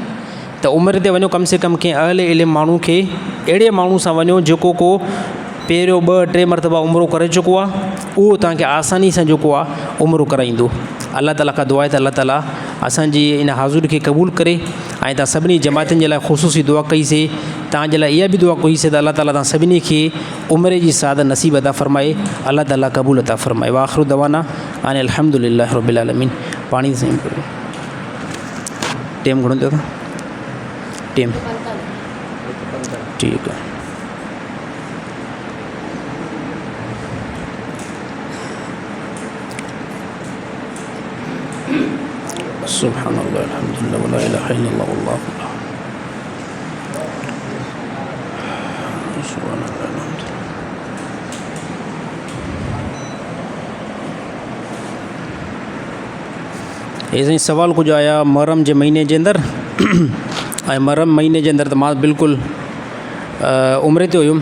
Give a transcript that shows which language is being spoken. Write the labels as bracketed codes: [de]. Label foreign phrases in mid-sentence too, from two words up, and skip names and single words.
[sd] त उमिरि ते वञो, कम से कम कंहिं अहले इल्म माण्हू खे, अहिड़े माण्हू सां वञो जेको को पहिरियों 2-3 मरतबा उमिरो करे चुको आहे, उहो तव्हांखे आसानी सां जेको आहे उमिरो कराईंदो। अल्लाह ताला खां दुआ आहे त अल्लाह ताला असांजी इन हाज़ुरी खे क़बूल करे ऐं तव्हां सभिनी जमातुनि जे लाइ ख़ुशूसी दुआ कईसीं। तव्हांजे लाइ इहा बि दुआ कईसीं त अल्लाह ताला तव्हां सभिनी खे उमिरि जी साद नसीब अता फ़रमाए, अल्लाह ताला क़बूल अता फ़रमाए। [ar] وآخر دعوانا أن الحمد لله رب العالمين. [sd] पाणी सां टेम घणो थियो टेम ठीकु आहे। [ar] سبحان الله والحمد لله ولا إله إلا الله والله أكبر. [sd] हे साईं सवाल कुझु आया मुहर्रम जे महीने जे अंदरि ऐं मुहर्रम महीने जे अंदरि त मां बिल्कुलु उमिरि ते हुयुमि।